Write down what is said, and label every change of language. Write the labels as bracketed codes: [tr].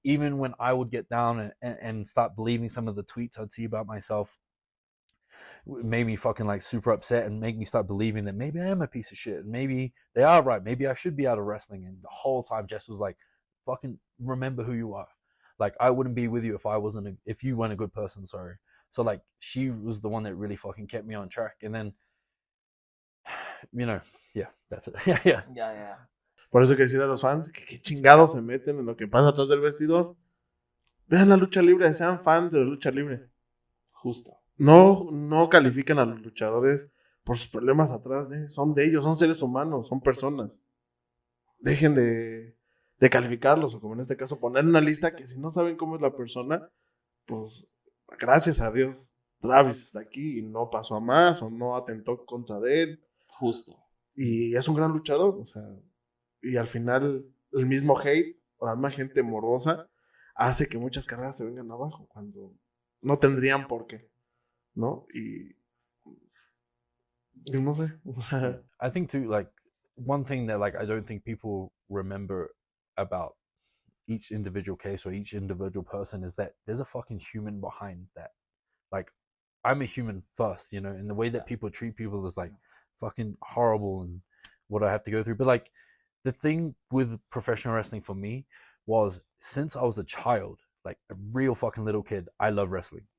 [en] Even when I would get down and start believing some of the tweets I'd see about myself, it made me fucking like super upset and make me start believing that maybe I am a piece of shit and maybe they are right. Maybe I should be out of wrestling. And the whole time Jess was like, fucking remember who you are. Like, I wouldn't be with you if you weren't a good person, sorry. So like, she was the one that really fucking kept me on track. And then, you know, yeah, that's it. Yeah. [es] Por eso hay que decir a los fans que qué chingados se meten en lo que pasa atrás del vestidor. Vean la lucha libre, sean fans de la lucha libre. Justo. No califican a los luchadores por sus problemas atrás son de ellos, son seres humanos, son personas. Dejen de calificarlos, o como en este caso, poner una lista que si no saben cómo es la persona, pues gracias a Dios, Travis está aquí y no pasó a más o no atentó contra de él. Justo. Y es un gran luchador, o sea, y al final el mismo hate o la misma gente morbosa hace que muchas carreras se vengan abajo cuando no tendrían por qué, ¿no? Y no sé. [en] I think too, like, one thing that like I don't think people remember about each individual case or each individual person is that there's a fucking human behind that. Like, I'm a human first, you know, and the way that people treat people is like fucking horrible, and what I have to go through. But like, the thing with professional wrestling for me was, since I was a child, like a real fucking little kid, I love wrestling.